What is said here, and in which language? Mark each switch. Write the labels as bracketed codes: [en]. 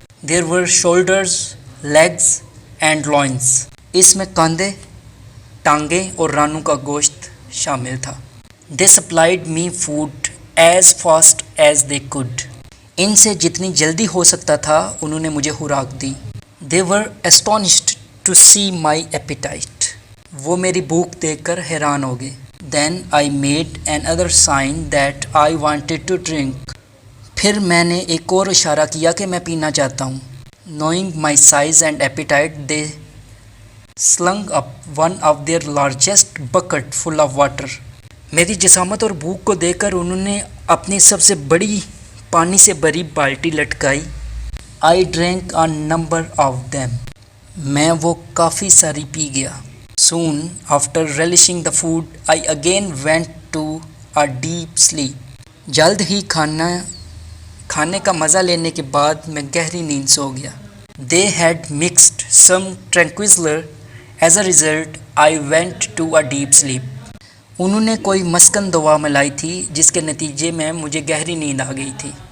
[en] There were shoulders, legs and loins. [ur] اس میں کاندھے، ٹانگیں اور رانوں کا گوشت شامل تھا. [en] They supplied me food as fast as they could. [ur] ان سے جتنی جلدی ہو سکتا تھا انہوں نے مجھے خوراک دی. [en] They were astonished to see my appetite. [ur] وہ میری بھوک دیکھ کر حیران ہو گئے. [en] Then I made another sign that I wanted to drink. [ur] پھر میں نے ایک اور اشارہ کیا کہ میں پینا چاہتا ہوں. [en] Knowing my size and appetite, they slung up one of their largest bucket full of water. [ur] میری جسامت اور بھوک کو دیکھ کر انہوں نے اپنی سب سے بڑی پانی سے بھری بالٹی لٹکائی. [en] I drank a number of them. [ur] میں وہ کافی ساری پی گیا. [en] Soon after relishing the food, I again went to a deep sleep. [ur] جلد ہی کھانے کا مزہ لینے کے بعد میں گہری نیند سو گیا. [en] They had mixed some tranquilizer. As a result, I went to a deep sleep. [ur] انہوں نے کوئی مسکن دوا ملائی تھی جس کے نتیجے میں مجھے گہری نیند آ گئی تھی.